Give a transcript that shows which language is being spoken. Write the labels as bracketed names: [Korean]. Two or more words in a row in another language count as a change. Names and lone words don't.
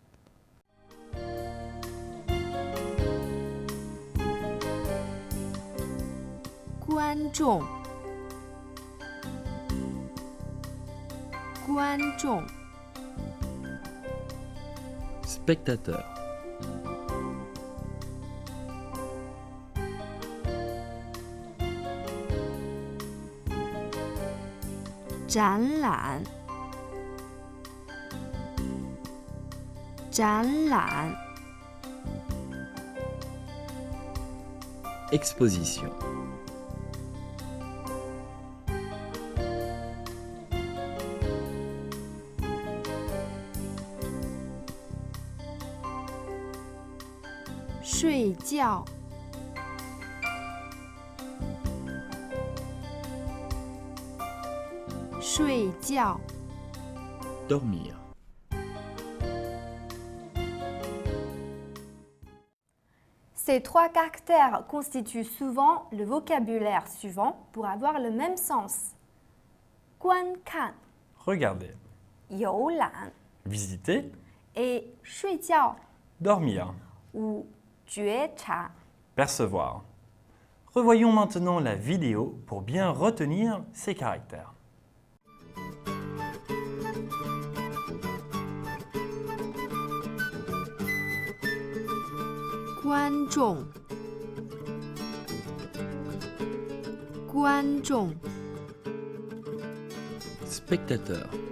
[Chinese] 观众，观众, [French] Spectateur. [Chinese] 展览, 展览, [French] Exposition. [Chinese] 睡觉, 睡觉, [French] Dormir. Ces trois caractères constituent souvent le vocabulaire suivant pour avoir le même sens. [Chinese] Guankan, [French] Regardez, [Chinese] youlan, [French] visiter, et 睡觉 dormir, ou 觉察. percevoir. Revoyons maintenant la vidéo pour bien retenir ces caractères. [Chinese] 观众，观众， [French] Spectateur.